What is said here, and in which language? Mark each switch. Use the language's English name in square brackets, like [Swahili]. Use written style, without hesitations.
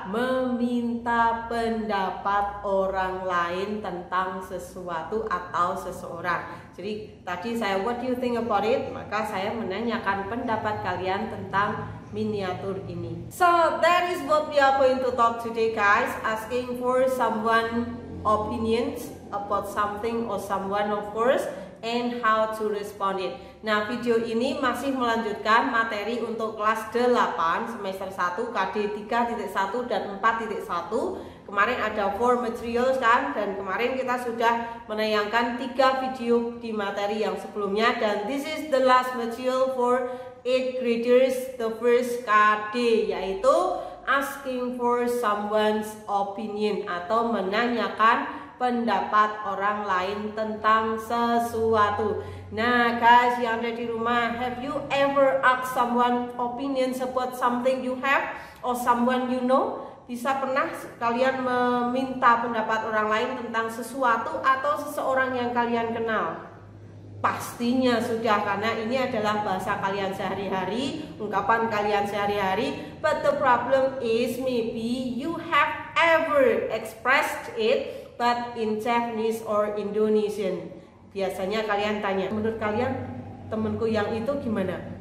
[Indonesian] Meminta pendapat orang lain tentang sesuatu atau seseorang. Jadi tadi saya [English] what do you think about it? [Indonesian] Maka saya menanyakan pendapat kalian tentang miniatur ini. [English] So that is what we are going to talk today, guys. Asking for someone opinions about something or someone, of course, and how to respond it. [Indonesian] Nah, video ini masih melanjutkan materi untuk kelas 8 semester 1 KD 3.1 dan 4.1. Kemarin ada 4 materials kan, dan kemarin kita sudah menayangkan 3 video di materi yang sebelumnya, dan [English] this is the last material for 8th graders, the first KD, [Indonesian] yaitu [English] asking for someone's opinion [Indonesian] atau menanyakan pendapat orang lain tentang sesuatu. [English] Nah, guys [Indonesian] yang ada di rumah, [English] have you ever asked someone opinions about something you have or someone you know? [Indonesian] Bisa pernah kalian meminta pendapat orang lain tentang sesuatu atau seseorang yang kalian kenal? Pastinya sudah, karena ini adalah bahasa kalian sehari-hari, ungkapan kalian sehari-hari. [English] But the problem is maybe you have ever expressed it but in Japanese or Indonesian. [Indonesian] Biasanya kalian tanya, menurut kalian temanku yang itu gimana?